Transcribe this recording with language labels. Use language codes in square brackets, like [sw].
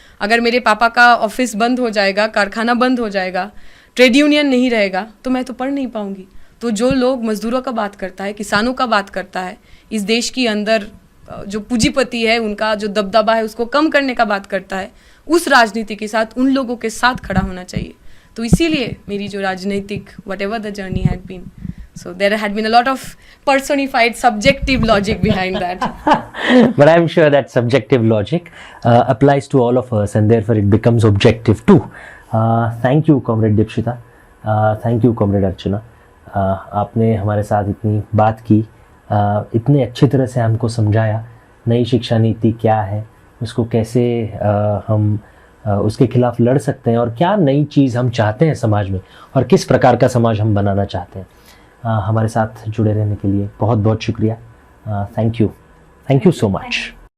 [hi] अगर मेरे पापा का ऑफिस बंद हो जाएगा, कारखाना बंद हो जाएगा, ट्रेड यूनियन नहीं रहेगा, तो मैं तो पढ़ नहीं पाऊंगी। तो जो लोग मजदूरों का बात करता है, किसानों का बात करता है, इस देश के अंदर जो पूंजीपति है उनका जो दबदबा है उसको कम करने का बात करता है, उस राजनीति के साथ, उन लोगों के साथ खड़ा होना चाहिए। तो इसीलिए मेरी जो राजनीतिक [en] whatever the journey had been, so there had been a lot of personified subjective logic behind that. But I'm sure that subjective logic applies to all of us, and therefore it becomes objective too. Thank you, Comrade Dipshita. Thank you, Comrade Archana. [hi] आपने हमारे साथ इतनी बात की, इतने अच्छी तरह से हमको समझाया नई शिक्षा नीति क्या है, उसको कैसे हम उसके खिलाफ लड़ सकते हैं, और क्या नई चीज़ हम चाहते हैं समाज में, और किस प्रकार का समाज हम बनाना चाहते हैं। हमारे साथ जुड़े रहने के लिए बहुत बहुत शुक्रिया। [en] Thank you so much.